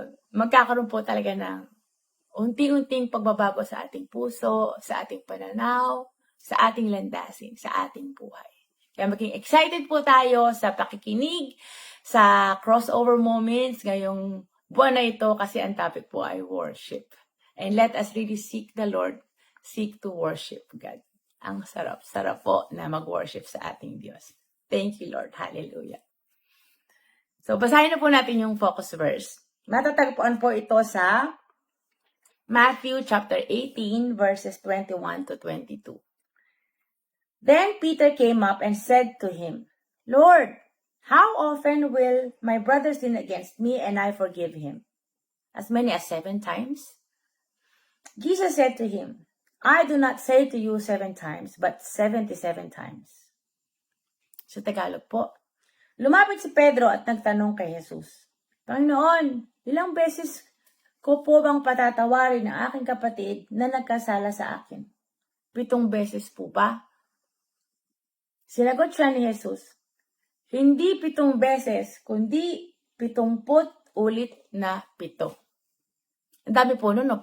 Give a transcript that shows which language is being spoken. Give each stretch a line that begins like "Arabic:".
Filipino: Magkakaroon po talaga ng unti-unting pagbabago sa ating puso, sa ating pananaw, sa ating landasin, sa ating buhay. Kaya maging excited po tayo sa pakikinig, sa crossover moments ngayong buwan na ito kasi ang topic po ay worship.
English: And let us really seek the Lord, seek to worship God.
Filipino: Ang sarap-sarap po na mag-worship sa ating Diyos.
English: Thank you, Lord.
Filipino: Hallelujah. So, basahin na po natin yung focus verse. Matatagpuan po ito sa Matthew chapter 18, verses 21 to 22.
English: Then Peter came up and said to him, Lord, how often will my brother sin against me and I forgive him? As many as 7 times? Jesus said to him, I do not say to you 7 times, but 77 times.
Filipino: Sa Tagalog po, lumapit si Pedro at nagtanong kay Jesus, Panginoon, ilang beses ko po bang patatawarin ang aking kapatid na nagkasala sa akin? 7 beses po ba? Sinagot siya ni Jesus, hindi 7 beses, kundi 70 ulit na 7. Ang dami po nun, no?